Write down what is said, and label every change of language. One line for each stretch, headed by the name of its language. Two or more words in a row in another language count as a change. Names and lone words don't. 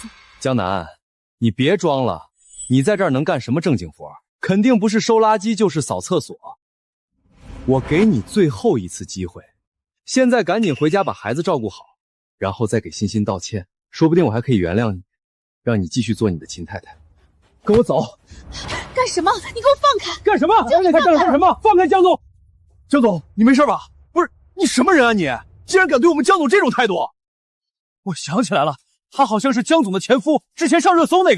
Chinese: 江南，你別裝了，你在這兒能幹什麼正經活？肯定不是收垃圾就是掃廁所。我給你最後一次機會， 现在赶緊回家把孩子照顧好，然後再給欣欣道歉，說不定我還可以原諒你，讓你繼續做你的秦太太。跟我走！幹什麼？你給我放開！幹什麼？你還幹什麼？放開江總！江總，你沒事吧？不是你什麼人啊你？竟然敢對我們江總這種態度！我想起來了，他好像是江總的前夫，之前上熱搜那個。